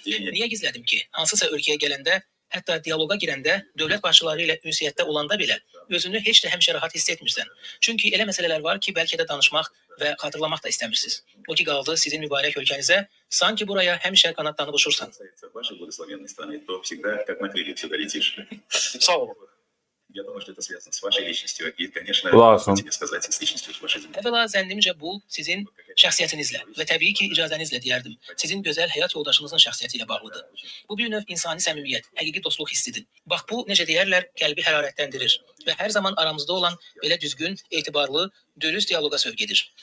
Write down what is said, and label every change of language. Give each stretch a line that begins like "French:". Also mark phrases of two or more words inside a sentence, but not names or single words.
Azerbaijani: Niyə gizlədim ki, hansısa ölkəyə gələndə, hətta dialoqa girəndə, dövlət başçıları ilə ünsiyyətdə olanda belə özünü heç də həmişə rahat hiss etmirsən. Çünki elə məsələlər var ki, bəlkə də danışmaq və xatırlamaq da istəmirsiniz. O ki qaldı sizin mübarək ölkənizə, sanki buraya həmişə qanadlanıb uçursan. Sağ olun.
Russian: Я думаю, что это связано с вашей личностью и, конечно, Классно. хотите сказать, с личностью вашей земли.
Azerbaijani: Əvvəla, zənnimcə bu sizin şəxsiyyətinizlə və təbii ki, icazənizlə deyərdim, sizin gözəl həyat yoldaşınızın şəxsiyyəti ilə bağlıdır. Bu bir növ insani səmimiyyət, həqiqi dostluq hissidir. Bax bu, necə deyərlər, qəlbi hərarətləndirir və hər zaman aramızda olan belə düzgün, etibarlı, dürüst dialoqa sövq edir.